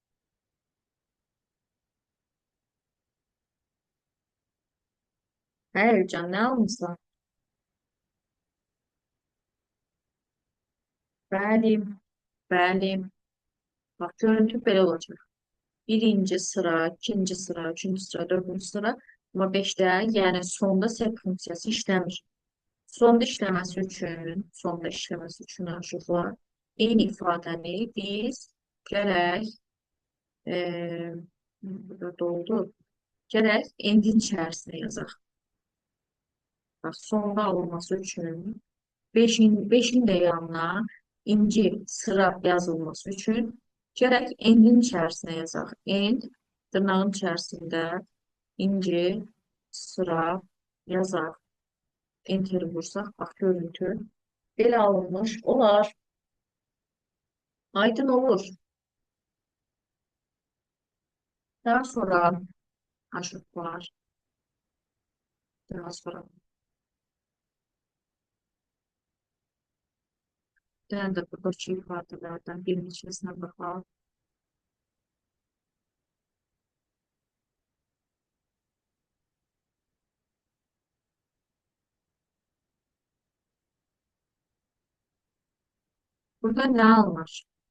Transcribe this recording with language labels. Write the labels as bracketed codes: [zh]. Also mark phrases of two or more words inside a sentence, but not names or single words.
[az] Hayır can, ne almışsan? Bəli, bəli. Bax, görüntü belə olacaq. Birinci sıra, ikinci sıra, üçüncü sıra, dördüncü sıra. Ama beşte, yani sonda set funksiyası işləmir. Sonda işləməsi üçün aşıqlar. Eyni ifadəni biz gərək, e, burada doldu. Gərək endin içərisində yazaq. Bax, sonda alınması üçün beşin də yanına inci sıra yazılması üçün gərək endin içərisinə yazaq. End dırnağın içərisində inci sıra yazaq. Enter vursaq, bax, görüntü belə alınmış olar. Aydın olur. Daha sonra aşık var. [tr] Daha sonra ben de buradaki ifadelerden bir neçesine bakalım. Burada ne alınır?